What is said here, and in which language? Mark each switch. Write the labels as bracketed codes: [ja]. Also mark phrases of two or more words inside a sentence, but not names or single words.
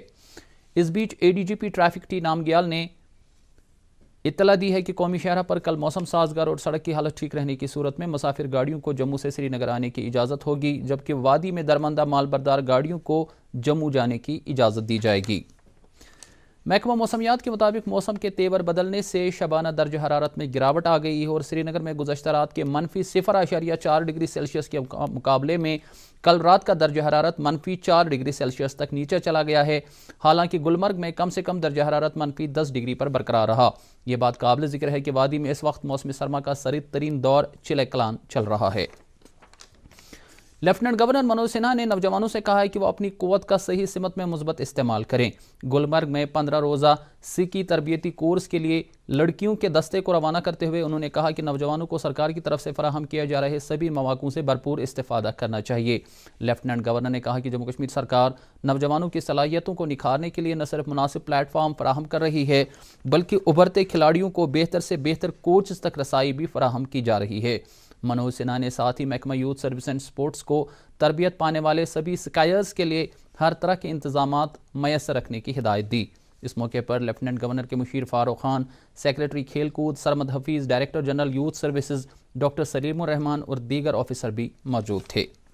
[ur] اس بیچ ADGP ٹریفک ٹی نامگیال نے اطلاع دی ہے کہ قومی شاہراہ پر کل موسم سازگار اور سڑک کی حالت ٹھیک رہنے کی صورت میں مسافر گاڑیوں کو جموں سے سری نگر آنے کی اجازت ہوگی، جبکہ وادی میں درماندہ مال بردار گاڑیوں کو جموں جانے کی اجازت دی جائے گی۔ محکمہ موسمیات کے مطابق موسم کے تیور بدلنے سے شبانہ درجہ حرارت میں گراوٹ آ گئی ہے اور سری نگر میں گزشتہ رات کے -0.4 [en] degree Celsius [ur] کے مقابلے میں کل رات کا درجہ حرارت -4 [en] degree Celsius [ur] تک نیچے چلا گیا ہے، حالانکہ گلمرگ میں کم سے کم درجہ حرارت -10 ڈگری پر برقرار رہا۔ یہ بات قابل ذکر ہے کہ وادی میں اس وقت موسم سرما کا سرد ترین دور چلے کلان چل رہا ہے۔ لیفٹیننٹ گورنر منوج سنہا نے نوجوانوں سے کہا ہے کہ وہ اپنی قوت کا صحیح سمت میں مثبت استعمال کریں۔ گلمرگ میں 15 روزہ سکی تربیتی کورس کے لیے لڑکیوں کے دستے کو روانہ کرتے ہوئے انہوں نے کہا کہ نوجوانوں کو سرکار کی طرف سے فراہم کیا جا رہے سبھی مواقعوں سے بھرپور استفادہ کرنا چاہیے۔ لیفٹیننٹ گورنر نے کہا کہ جموں کشمیر سرکار نوجوانوں کی صلاحیتوں کو نکھارنے کے لیے نہ صرف مناسب پلیٹ فارم فراہم کر رہی ہے بلکہ ابھرتے کھلاڑیوں کو بہتر سے بہتر کوچز تک رسائی بھی فراہم کی جا رہی ہے۔ منوج سنہا نے ساتھ ہی محکمہ یوتھ سروس اینڈ سپورٹس کو تربیت پانے والے سبھی سکائرز کے لیے ہر طرح کے انتظامات میسر رکھنے کی ہدایت دی۔ اس موقع پر لیفٹیننٹ گورنر کے مشیر فاروق خان، سیکریٹری کھیل کود سرمد حفیظ، [en] Director General Youth Services [ur] ڈاکٹر سلیم الرحمان اور دیگر آفیسر بھی موجود تھے۔